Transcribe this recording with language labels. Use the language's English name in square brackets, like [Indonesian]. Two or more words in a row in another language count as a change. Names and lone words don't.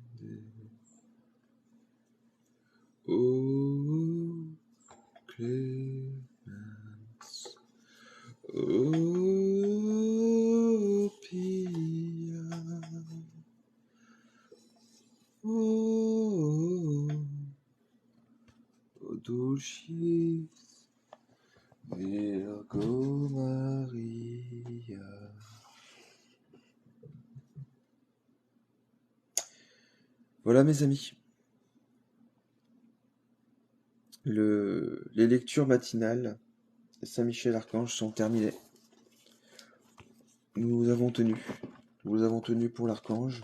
[Latin] O clemens, o pia, o dulcis Virgo Maria. [French] Voilà mes amis, les lectures matinales de Saint-Michel Archange sont terminées. Nous avons tenu pour l'Archange.